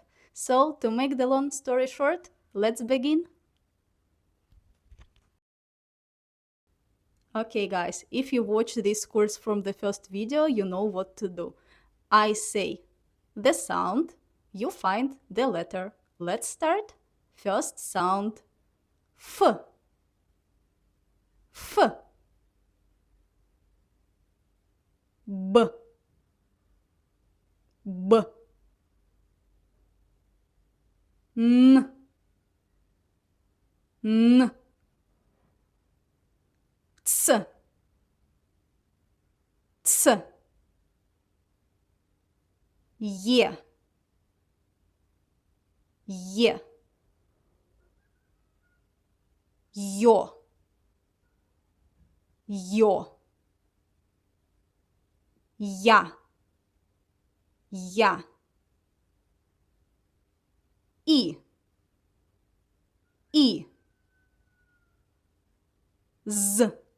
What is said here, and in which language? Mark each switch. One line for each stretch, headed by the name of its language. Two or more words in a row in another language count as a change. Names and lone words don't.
English: So to make the long story short, let's begin. Okay guys, if you watch this course from the first video, you know what to do. I say the sound, you find the letter. Let's start. First sound,
Russian: F. F. B. B. N. N. Ц. Ц. Е. Е. Ё. Ё. Я. Я. И. И. З.